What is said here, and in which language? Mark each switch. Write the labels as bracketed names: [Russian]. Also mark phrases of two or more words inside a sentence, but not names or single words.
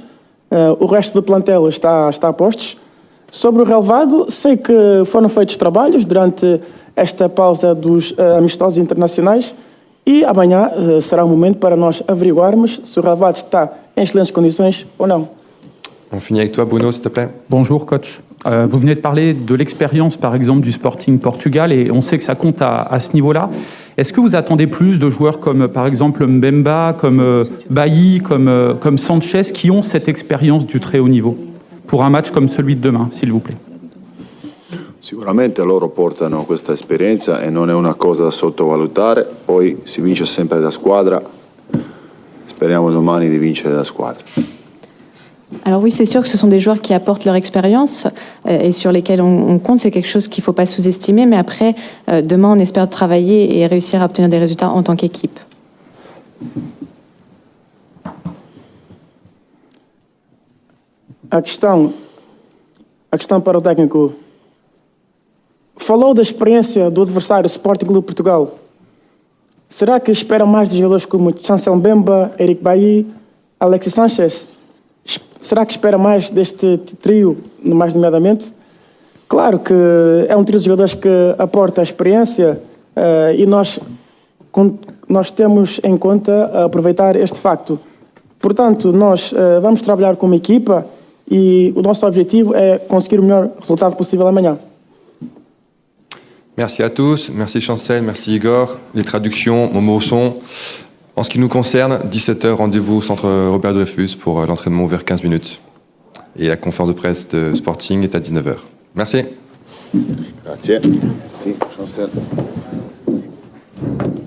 [Portuguese] O resto do plantel está a postos. Sobre o relevado, sei que foram feitos trabalhos durante esta pausa dos amistosos internacionais e amanhã será o momento para nós averiguarmos se o relevado está em excelentes condições ou não. [French] On finit avec toi, Bruno, s'il te plaît. Bonjour coach. Vous venez de parler de l'expérience, par exemple, du Sporting Portugal, et on sait que ça compte à ce niveau-là. Est-ce que vous attendez plus de joueurs comme, par exemple, Mbemba, comme Bailly, comme Sanchez, qui ont cette expérience du très haut niveau, pour un match comme celui de demain, s'il vous plaît? [Italian] Sicuramente loro portano questa esperienza e non è una cosa da sottovalutare, poi si vince sempre da squadra, speriamo domani di vincere da squadra. [French] Alors oui, c'est sûr que ce sont des joueurs qui apportent leur expérience et sur lesquels on compte. C'est quelque chose qu'il ne faut pas sous-estimer. Mais après, demain, on espère travailler et réussir à obtenir des résultats en tant qu'équipe. [Portuguese] A questão para o técnico. Falou da experiência do adversário Sporting Clube Portugal. Será que espera mais de jogadores como Chancel Mbemba, Eric Bailly, Alexis Sanchez? Será que espera mais deste trio, mais nomeadamente? Claro que é um trio de jogadores que aporta experiência e nós temos em conta aproveitar este facto. Portanto, nós vamos trabalhar como equipa e o nosso objetivo é conseguir o melhor resultado possível amanhã. [French] Merci à tous, merci Chancel, merci Igor. Les traductions, mon mot son. En ce qui nous concerne, 17h, rendez-vous au centre Robert Dreyfus pour l'entraînement ouvert 15 minutes. Et la conférence de presse de Sporting est à 19h. Merci. Grazie. Merci, Chancel.